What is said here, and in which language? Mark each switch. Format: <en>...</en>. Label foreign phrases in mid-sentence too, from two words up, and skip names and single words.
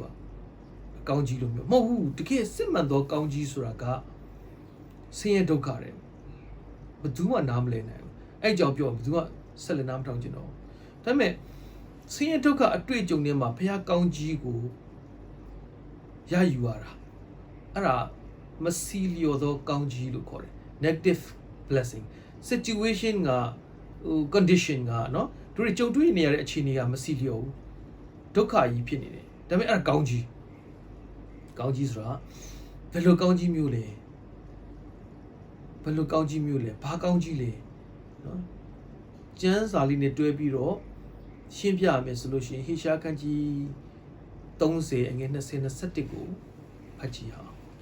<my>ကကောင်းကြီးလို့မျိုးမဟုတ်ဘူးတကယ်စစ်မှန်သောကောင်းကြီးဆိုတာကဆင်းရဲဒုက္ခတယ်ဘယ်သူမှနားမလည်နိုင်ဘူးအဲ့ကြောင့်ပြောဘယ်သူ မှဆက်လက်နားမထောင်ချင်တော့ဒါပေမဲ့ဆင်းရဲဒုက္ခအတွေ့အကြုံတွေမှာဘုရားကောင်းကြီးကိုရယူရတာ အဲ့ဒါမစီလျော်သောကောင်းကြီးလို့ခေါ်တယ်</my> <en>negative blessing situation</en> <my>ကcondition ကနော်တို့ တွေကြုံတွေ့နေရတဲ့အခြေအနေကမစီလျော်ဘူးဒုက္ခကြီးဖြစ်နေတယ်ဒါပေမဲ့အဲ့ဒါကောင်းကြီးဆိုတာဘယ်လိုကောင်းကြီးမျိုးလဲဘာကောင်းကြီးလဲနော်ကျမ်းစာလေးနဲ့တွဲပြီးတော့ရှင်းပြရမယ်ဆိုလို့ရှိရင်ဟေရှာခန်းကြီး30အငယ်20-21ကိုဖတ်ကြည့်အောင်</my>